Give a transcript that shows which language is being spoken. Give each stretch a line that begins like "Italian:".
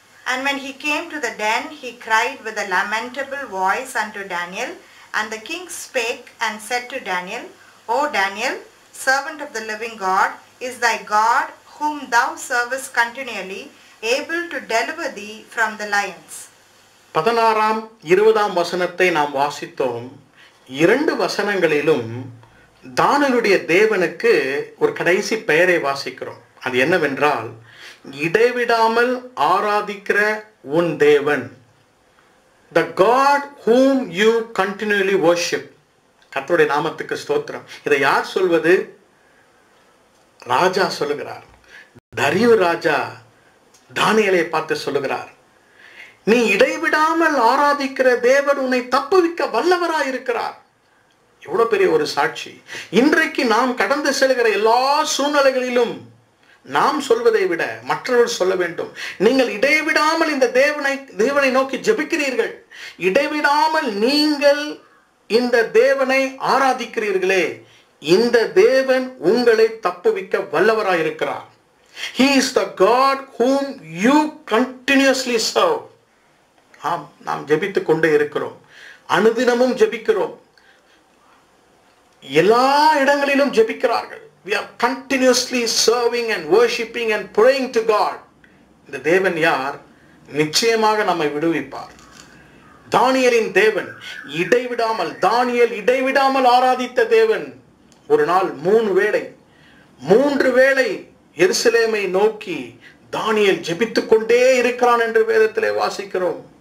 English: And when he came to the den, he cried with a lamentable voice unto Daniel. And the king spake and said to Daniel, O Daniel, servant of the living God, is thy God, whom thou servest continually, able to deliver thee from the lions?
Tamil: 16ஆம் 20ஆம் வசனத்தை நாம் வாசித்தோம். 2 வசனங்களிலும் தானியேலுடைய தேவனுக்கு ஒரு கடைசி பெயரை வாசிக்கிறோம். அது என்னவென்றால், இடைவிடாமல் ஆராதிக்கிற உன் தேவன்,
English: the God whom you continually worship.
Tamil: கர்த்தருடைய நாமத்துக்கு ஸ்தோத்திரம். இதை யார் சொல்வது? ராஜா சொல்லுகிறார். தரியு ராஜா தானியேலை பார்த்து சொல்லுகிறார், நீ இடைவிடாமல் ஆராதிக்கிற தேவன் உன்னை தப்புவிக்க வல்லவராய் இருக்கிறார். எவ்வளவு பெரிய ஒரு சாட்சி. இன்றைக்கு நாம் கடந்து செல்கிற எல்லா சூழ்நிலைகளிலும் நாம் சொல்வதை விட மற்றவர்கள் சொல்ல வேண்டும். நீங்கள் இடைவிடாமல் இந்த தேவனை நோக்கி ஜெபிக்கிறீர்கள், இடைவிடாமல் நீங்கள் இந்த தேவனை ஆராதிக்கிறீர்களே, இந்த தேவன் உங்களை தப்புவிக்க வல்லவராய் இருக்கிறார்.
English: He is the God whom you continuously serve.
Tamil: ஆம், நாம் ஜெபித்துக் கொண்டே இருக்கிறோம், அனுதினமும் ஜெபிக்கிறோம், எல்லா இடங்களிலும் ஜெபிக்கிறார்கள்.
English: We are continuously serving and worshiping and praying to God.
Tamil: இந்த தேவன் யார்? நிச்சயமாக நம்மை விடுவிப்பார். தானியேலின் தேவன் இடைவிடாமல், தானியேல் இடைவிடாமல் ஆராதித்த தேவன் ஒரு நாள் 3 வேளை எருசலேமை நோக்கி தானியேல் ஜெபித்துக் கொண்டே இருக்கிறான் என்று வேதத்திலே வாசிக்கிறோம்.